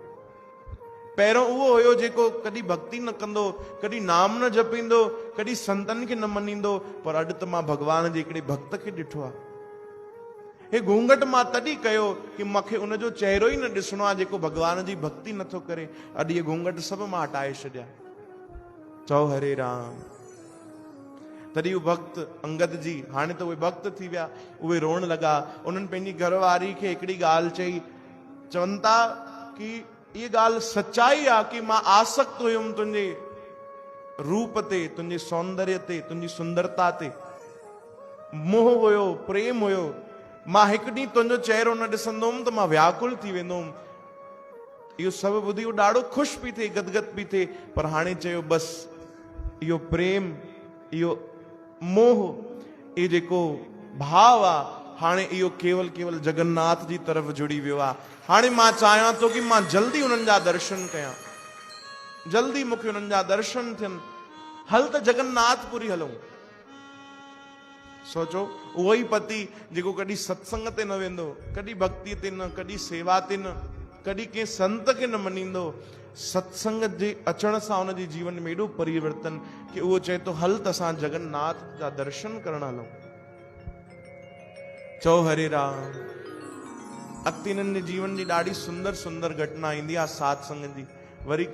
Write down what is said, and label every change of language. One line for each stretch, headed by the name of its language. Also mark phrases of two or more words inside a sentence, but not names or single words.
Sindhi: पहिरियों उहो हुयो जेको कॾहिं भक्ति न कंदो, कॾहिं नाम न जपींदो, कॾहिं संतनि खे न मञींदो, पर अॼु त मां भॻवान जे हिकिड़े भक्त खे ॾिठो आहे। हे घूंघट मां तॾहिं कयो कि मूंखे उनजो चेहरो ई न ॾिसणो आहे जेको भॻवान जी भक्ति नथो करे। अॼु इहे घूंघट सभु मां हटाए छॾिया। चओ हरे राम। तॾहिं उहे भक्त अंगद जी, हाणे त उहे भक्त थी विया, उहे रोअण लॻा। उन्हनि पंहिंजी घरवारी खे हिकिड़ी ॻाल्हि चई, चवनि था कि इहा ॻाल्हि सच्चाई आहे कि मां आसक्त हुयुमि तुंहिंजे रूप ते, तुंहिंजे सौंदर्य ते, तुंहिंजी सुंदरता ते। मोह हुयो, प्रेम हुयो। मां हिकु ॾींहुं तुंहिंजो चेहरो न ॾिसंदुमि त मां व्याकुल थी वेंदुमि। इहो सभु ॿुधी उहो ॾाढो ख़ुशि बि थिए, गदगद बि थिए। पर हाणे चयो, बसि इहो प्रेम, इहो मोह, ये जेको भाव आ हाणे इहो केवल केवल जगन्नाथ जी तरफ जुड़ी वियो आहे। हाणे मां चाहियां थो कि मां जल्दी उन्हनि जा दर्शन कयां, जल्दी मूंखे उन्हनि जा दर्शन थियनि। हल त जगन्नाथपुरी हलूं। सोचो उहो ई पति जेको कॾहिं सत्संग ते न वेंदो, कॾहिं भक्ति ते न, कॾहिं सेवा ते न, कॾहिं कंहिं संत खे न मञींदो, सत्संग जे अचण सां उनजे जीवन में एॾो परिवर्तन कि उहो चए थो हल त असां जगन्नाथ जा दर्शन करण हलूं। चओ हरे राम। अॻिते हिननि जे जीवन जी ॾाढी सुंदर सुंदर घटना ईंदी आहे सात संग जी। वरी